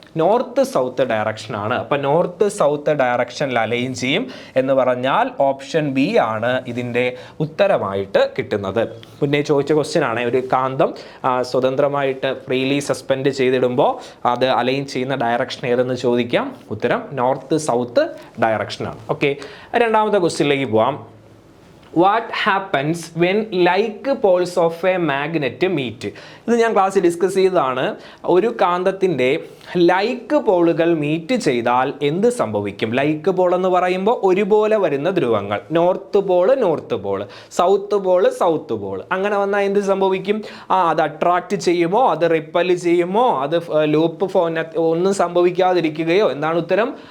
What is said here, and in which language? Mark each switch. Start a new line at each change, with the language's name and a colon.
Malayalam: North south ഡയറക്ഷനാണ്. അപ്പം north south ഡയറക്ഷനിൽ align ചെയ്യും എന്ന് പറഞ്ഞാൽ ഓപ്ഷൻ ബി ആണ് ഇതിൻ്റെ ഉത്തരമായിട്ട് കിട്ടുന്നത്. മുന്നേ ചോദിച്ച ക്വസ്റ്റ്യൻ ആണ്, ഒരു കാന്തം സ്വതന്ത്രമായിട്ട് ഫ്രീലി സസ്പെൻഡ് ചെയ്തിടുമ്പോൾ അത് അലൈൻ ചെയ്യുന്ന ഡയറക്ഷൻ ഏതെന്ന് ചോദിക്കാം. ഉത്തരം നോർത്ത് സൗത്ത് ഡയറക്ഷനാണ്. ഓക്കെ, രണ്ടാമത്തെ ക്വസ്റ്റ്യനിലേക്ക് പോവാം.
English: What happens when like poles of a magnet meet?
Malayalam: ഇത് ഞാൻ ക്ലാസ്സിൽ ഡിസ്കസ് ചെയ്തതാണ്. ഒരു കാന്തത്തിൻ്റെ ലൈക്ക് പോളുകൾ മീറ്റ് ചെയ്താൽ എന്ത് സംഭവിക്കും? ലൈക്ക് പോൾ എന്ന് പറയുമ്പോൾ ഒരുപോലെ വരുന്ന ധ്രുവങ്ങൾ, north Paul north Paul, south Paul south Paul, അങ്ങനെ വന്നാൽ എന്ത് സംഭവിക്കും? അത് അട്രാക്റ്റ് ചെയ്യുമോ, അത് റിപ്പൽ ചെയ്യുമോ, അത് ലൂപ്പ് ഒന്നും സംഭവിക്കാതിരിക്കുകയോ? എന്താണ് ഉത്തരം?